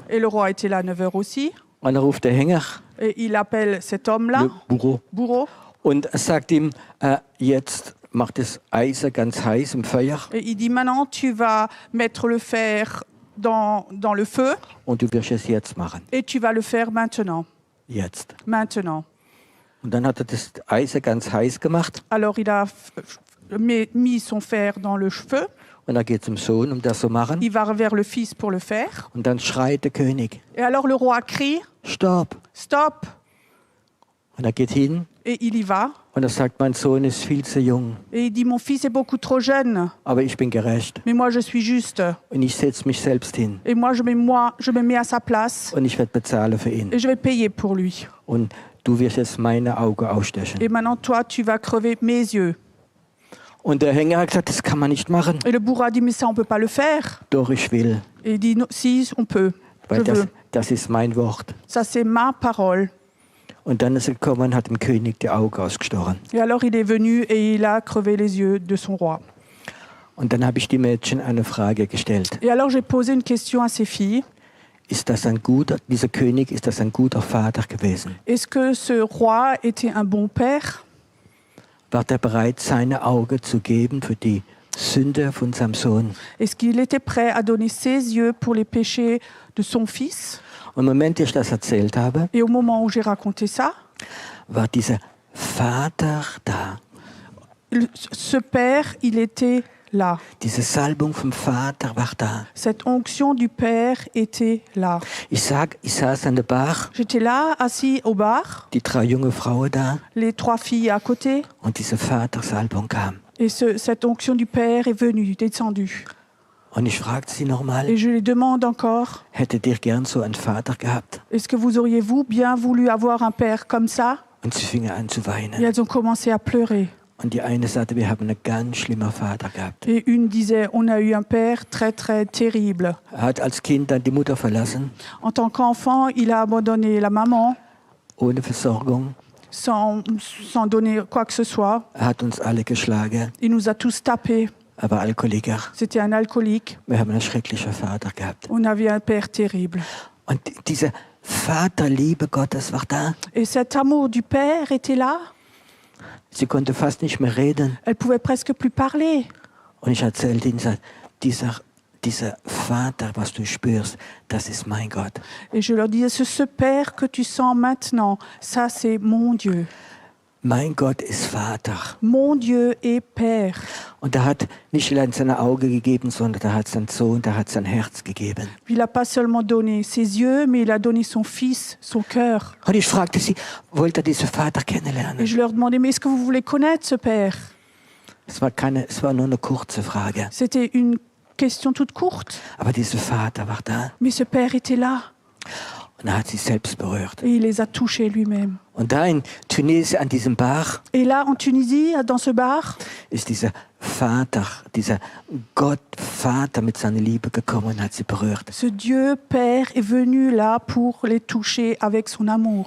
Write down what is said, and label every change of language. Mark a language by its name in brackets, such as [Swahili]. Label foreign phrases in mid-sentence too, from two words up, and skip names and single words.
[French] Et le roi était là à 9 heures aussi. [German] Und er ruft der Hänger, [French] Et il appelle cet homme-là, le Bourreau, bourreau, [German] und er sagt ihm, jetzt mach das Eisen ganz heiß im Feuer [French] et il dit maintenant tu vas mettre le fer dans le feu [German] und du wirst es jetzt machen. [French] et tu vas le faire maintenant. [German] Jetzt. [French] Maintenant. [German] Und dann hat er das Eisen ganz heiß gemacht [French] Alors il a mis son fer dans le feu, [German] und er geht zum Sohn, um das zu machen. [French] il va vers le fils pour le faire. [German] Und dann schreit der König, [French] Et alors le roi crie, [German] Stopp! [French] stop, [German] Und er geht hin [French] et il y va. [German] und er sagt, mein Sohn ist viel zu jung, [French] Et il dit mon fils est beaucoup trop jeune, [German] aber ich bin gerecht. [French] mais moi je suis juste. [German] Und ich setze mich selbst hin [French] Et moi je me mets à sa place [German] und ich werde bezahlen für ihn. [French] et je vais payer pour lui. [German] Und du wirst jetzt meine Augen ausstechen. [French] Et maintenant toi tu vas crever mes yeux. [German] Und der Hänger hat gesagt, das kann man nicht machen. [French] Et le bourreau a dit mais ça on peut pas le faire. [German] Doch, ich will, [French] Et il dit non, si on peut, je [German] weil [French] veux. [German] das ist mein Wort. [French] Ça c'est ma parole. [German] Und dann ist er gekommen und hat dem König die Augen ausgestochen. [French] Et alors il est venu et il a crevé les yeux de son roi. [German] Und dann habe ich die Mädchen eine Frage gestellt. [French] Et alors j'ai posé une question à ses filles. [German] Dieser König, ist das ein guter Vater gewesen? [French] Est-ce que ce roi était un bon père? [German] War er bereit, seine Augen zu geben für die Sünde von seinem Sohn? [French] Est-ce qu'il était prêt à donner ses yeux pour les péchés de son fils? [German] Und im Moment, wo ich das erzählt habe, [French] Et au moment où j'ai raconté ça, [German] war dieser Vater da. [French] ce père, il était là. [German] Diese Salbung vom Vater war da. [French] Cette onction du père était là. [German] Ich saß an der Bar, [French] J'étais là, assis au bar, [German] die 3 junge Frauen da, [French] les 3 filles à côté, [German] und diese Vatersalbung kam. [French] et cette onction du père est venue, descendue. [German] Und ich fragte sie nochmal, [French] Et je les demande encore, [German] hättet ihr gern so einen Vater gehabt? [French] est-ce que vous auriez-vous bien voulu avoir un père comme ça? [German] Und sie fingen an zu [French] Et [German] weinen. [French] elles ont commencé à pleurer. [German] Und die eine sagte, wir haben einen ganz schlimmen Vater gehabt. [French] Et une disait, on a eu un père très très terrible. [German] Er hat als Kind dann die Mutter verlassen, [French] En tant qu'enfant, il a abandonné la maman [German] ohne Versorgung. [French] sans donner quoi que ce soit. [German] Er hat uns alle geschlagen. [French] Il nous a tous tapés. [German] Er war Alkoholiker. [French] C'était un alcoolique. [German] Wir haben einen schrecklichen Vater gehabt. [French] On avait un père terrible. [German] Und diese Vaterliebe Gottes war da. [French] Et cet amour du père était là. [German] Sie konnte fast nicht mehr reden. [French] Elle pouvait presque plus parler. [German] Und ich erzählte ihnen, dieser Vater, was du spürst, das ist mein Gott. [French] Et je leur disais, ce père que tu sens maintenant, ça c'est mon Dieu. [German] Mein Gott ist Vater. [French] Mon Dieu est Père. [German] Und er hat nicht allein seine Augen gegeben, sondern er hat seinen Sohn, er hat sein Herz gegeben. [French] Il n'a pas seulement donné ses yeux, mais il a donné son fils, son cœur. [German] Und ich fragte sie, wollt ihr diesen Vater [French] Et [German] kennenlernen? [French] je leur demandais, mais est-ce que vous voulez connaître ce Père? [German] Es war nur eine kurze Frage. [French] C'était une question toute courte, [German] Aber dieser Vater war da [French] mais ce Père était là [German] und er hat sich selbst berührt. [French] et il les a touchés lui-même. [German] Und da in Tunesien an diesem Bar [French] Et là, en Tunisie, dans ce bar, [German] ist dieser Vater, dieser Gott Vater mit seiner Liebe gekommen und hat sie berührt. [French] ce Dieu Père est venu là pour les toucher avec son amour.